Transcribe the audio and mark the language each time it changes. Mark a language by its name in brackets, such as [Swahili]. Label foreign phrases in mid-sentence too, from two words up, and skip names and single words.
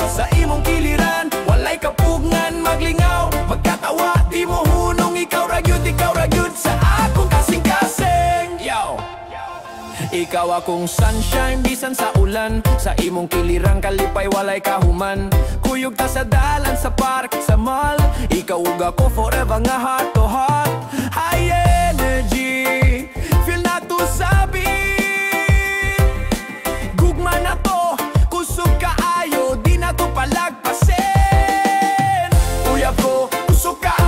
[Cebuano] Sa imong kiliran, walay kapugnan. Maglingaw, magkatawa, di mo hunong. Ikaw ra gyud sa akong kasing-kasing. [English] Yo! [Cebuano] Ikaw akong sunshine, bisan sa ulan. Sa imong kilirang kalipay, walay kahuman. Kuyog ta sa dalan, sa park, sa mall. Ikaw ug ako forever nga [English] heart to heart. High energy, [Cebuano] feel na to sabi. Gugma na to, kusog kaayo. Di na to palagpasin. Uyab ko, kusog